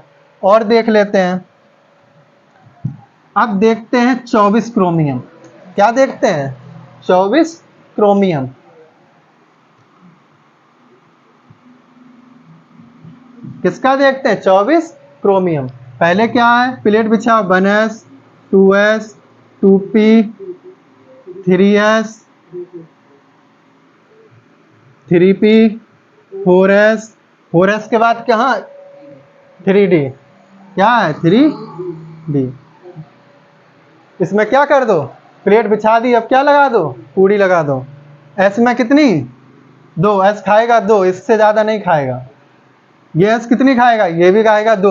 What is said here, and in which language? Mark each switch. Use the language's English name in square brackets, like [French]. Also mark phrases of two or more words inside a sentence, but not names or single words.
[Hindi] और देख लेते हैं, अब देखते हैं 24 क्रोमियम। क्या देखते हैं, 24 क्रोमियम। किसका देखते हैं, 24 क्रोमियम। पहले क्या है, प्लेट बिछाओ, 1s 2s 2p 3s 3p 4s 4s के बाद क्या, 3d। क्या है, 3d। इसमें क्या कर दो, प्लेट बिछा दी, अब क्या लगा दो, पूड़ी लगा दो। s में कितनी, 2, s खाएगा 2, इससे ज़्यादा नहीं खाएगा। ये s कितनी खाएगा, ये भी खाएगा 2।